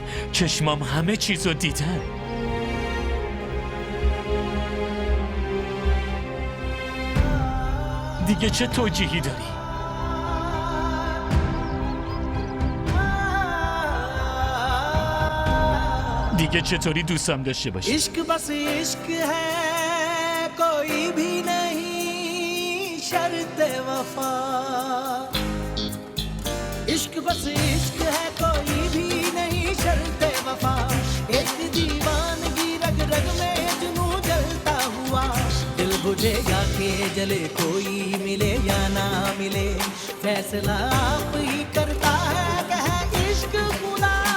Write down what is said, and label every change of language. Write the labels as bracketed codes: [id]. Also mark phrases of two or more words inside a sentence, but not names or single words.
[fa] چشمام همه چیزو دیدن. دیگه چه توجیهی داری؟ دیگه چطوری دوستم داشته باشی؟ [hi] इश्क बस इश्क है कोई भी नहीं शर्त वफा इश्क बस इश्क है कोई भी नहीं शर्त वफा एक दीवानगी रग रग में जुनू जलता हुआ दिल बुझेगा के जले कोई मिले या ना मिले फैसला आप ही करता है कह इश्क खुदा